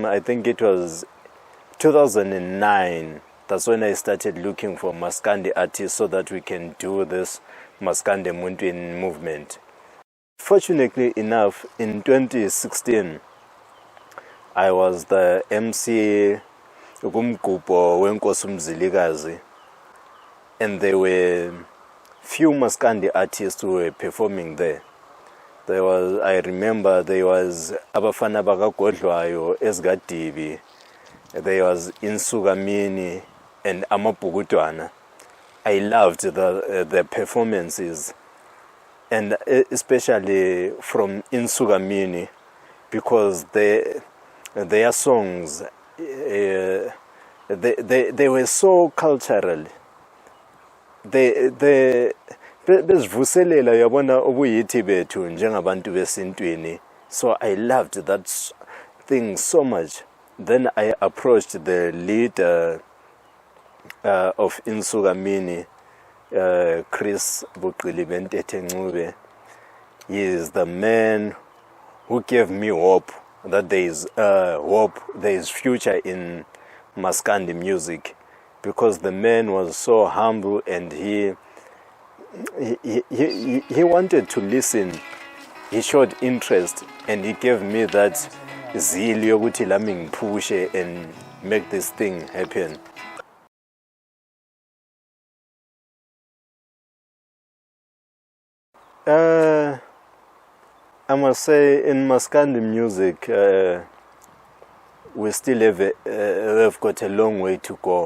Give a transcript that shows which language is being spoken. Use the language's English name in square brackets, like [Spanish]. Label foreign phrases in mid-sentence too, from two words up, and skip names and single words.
[English] I think it was 2009. That's when I started looking for Maskandi artists so that we can do this Maskandi Muntwini movement. Fortunately enough, in 2016, I was the MC [North Ndebele] kumgubho wenkosi uMzilikazi, [English] and there were few Maskandi artists who were performing there. I remember there was Abafana bakaGodlwayo, Esgadibi, there was Insukamini and Amabhukudwana. I loved the performances. and especially from Insugamini, because their songs, they were so cultural. [North Ndebele] Bezivuselela yabona ubuyithi bethu njengabantu besintwini. [English] So I loved that thing so much. Then I approached the leader of Insugamini, Chris Buqili. He is the man who gave me hope that there is hope, there is future in Maskandi music, because the man was so humble and he wanted to listen. He showed interest and he gave me that zeal [North Ndebele] yokuthi lami ngiphushe [English] and make this thing happen. I must say, in Maskandi music, we still have got a long way to go.